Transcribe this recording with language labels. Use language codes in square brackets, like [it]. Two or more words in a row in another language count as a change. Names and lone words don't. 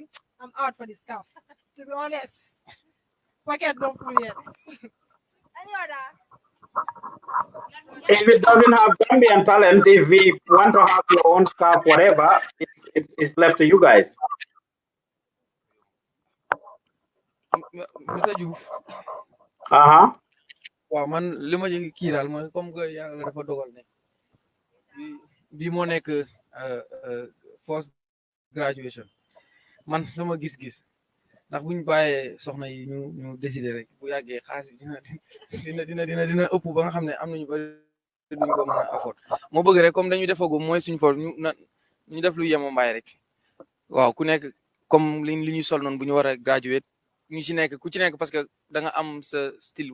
[en] I'm out for the scarf. To be honest. Pocket don't full yet. Any other? If it doesn't have Gambian talents, if we want to have your own stuff, whatever, it's left to you guys. Mr. Joof. [wo] Waaw man li ma ci kii daal mooy [fr] comme que [wo] yàlla dafa dogal ne bi moo nekk [en] first graduation [wo] man sama gis-gis ndax buñ bàyyee soxna yi ñu décider rek bu yàggee xaalis bi dina ëpp ba nga xam ne am nañu bari duñ ko mën a afford moo bëgg rek comme dañu defagum mooy suñu for ñu def lu yema mbaay rek waaw ku nekk comme li ñuy sol noonu bu ñu war a graduate ñu ci nekk ku ci nekk [fr] parce que [wo] da nga am sa style